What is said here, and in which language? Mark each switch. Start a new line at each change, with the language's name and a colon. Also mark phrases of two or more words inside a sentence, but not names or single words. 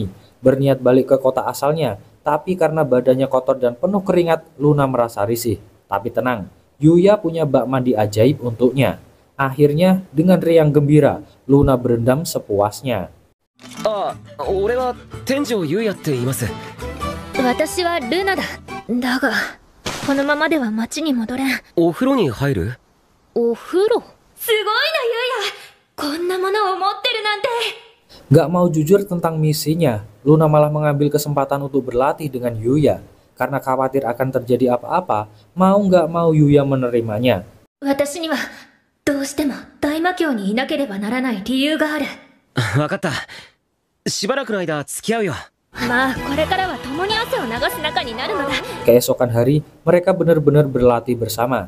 Indonesian: Berniat balik ke kota asalnya, tapi karena badannya kotor dan penuh keringat, Luna merasa risih. Tapi tenang, Yuya punya bak mandi ajaib untuknya. Akhirnya, dengan riang gembira, Luna berendam sepuasnya.
Japanese: あ、俺は天城優也って言います。私はルナだ。だが、このままでは町に戻れん。お風呂に入る？お風呂？すごいな、ユウヤ。こんなものを持ってるなんて。
Indonesian: Gak mau jujur tentang misinya, Luna malah mengambil kesempatan untuk berlatih dengan Yuya. Karena khawatir akan terjadi apa-apa, mau nggak mau Yuya menerimanya.
Japanese: 私には、どうしても大魔教にいなければならない理由がある。わかった。しばらくの間付き合うよ。まあ、これからは共に汗を流す仲になるのだ。
Indonesian: Keesokan hari, mereka benar-benar berlatih bersama.